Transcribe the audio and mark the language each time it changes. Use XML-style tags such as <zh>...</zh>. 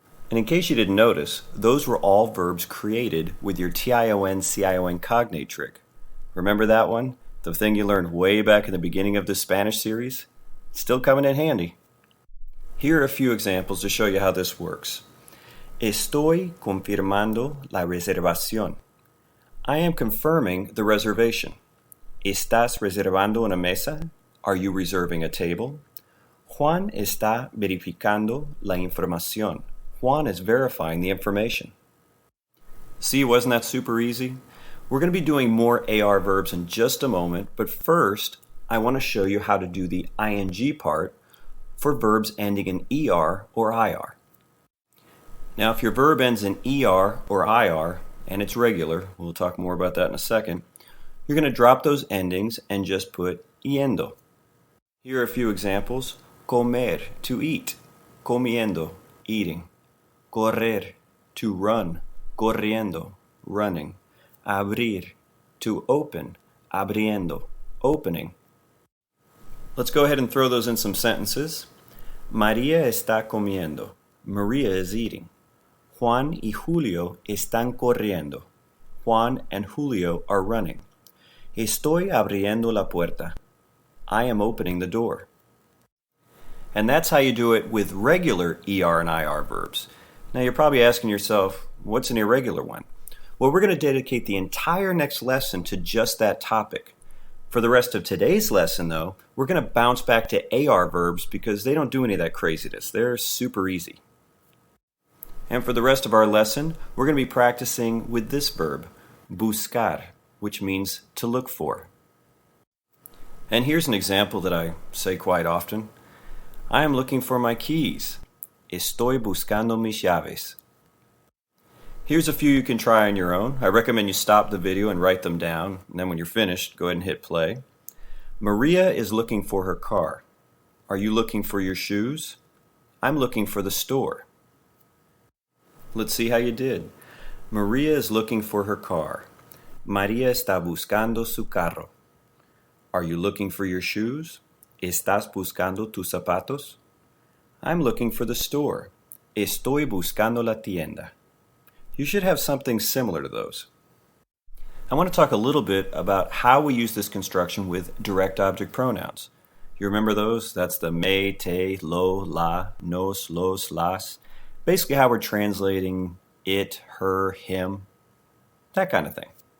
<en>And in case you didn't notice, those were all verbs created with your TION-CION cognate trick. Remember that one? The thing you learned way back in the beginning of this Spanish series? Still coming in handy. Here are a few examples to show you how this works.</en> <es>Estoy confirmando la reservación.</es> <en>I am confirming the reservation.</en> <es>¿Estás reservando una mesa?</es> <en>Are you reserving a table?</en> <es>Juan está verificando la información.</es> <en>Juan is verifying the information. See, wasn't that super easy? We're going to be doing more AR verbs in just a moment, but first, I want to show you how to do the ing part for verbs ending in ER or IR. Now, if your verb ends in ER or IR, and it's regular, we'll talk more about that in a second, you're going to drop those endings and just put yendo. Here are a few examples. Comer, to eat. Comiendo, eating. Correr, to run. Corriendo, running. Abrir, to open. Abriendo, opening. Let's go ahead and throw those in some sentences.</en> <es>María está comiendo.</es> <en>Maria is eating.</en> <es>Juan y Julio están corriendo.</es> <en>Juan and Julio are running.</en> <es>Estoy abriendo la puerta.</es> <en>I am opening the door. And that's how you do it with regular ER and IR verbs. Now you're probably asking yourself, what's an irregular one? Well, we're going to dedicate the entire next lesson to just that topic. For the rest of today's lesson, though, we're going to bounce back to AR verbs because they don't do any of that craziness. They're super easy. And for the rest of our lesson, we're going to be practicing with this verb, buscar, which means to look for. And here's an example that I say quite often. I am looking for my keys.</en> <es>Estoy buscando mis llaves.</es> <en>Here's a few you can try on your own. I recommend you stop the video and write them down, and then when you're finished, go ahead and hit play. Maria is looking for her car. Are you looking for your shoes? I'm looking for the store. Let's see how you did. Maria is looking for her car.</en> <es>María está buscando su carro.</es> <en>Are you looking for your shoes?</en> <es>¿Estás buscando tus zapatos?</es> <en>I'm looking for the store.</en> <es>Estoy buscando la tienda.</es> <en>You should have something similar to those. I want to talk a little bit about how we use this construction with direct object pronouns. You remember those? That's the me, te, lo, la, nos, los, las. Basically how we're translating it, her, him, that kind of thing.</en>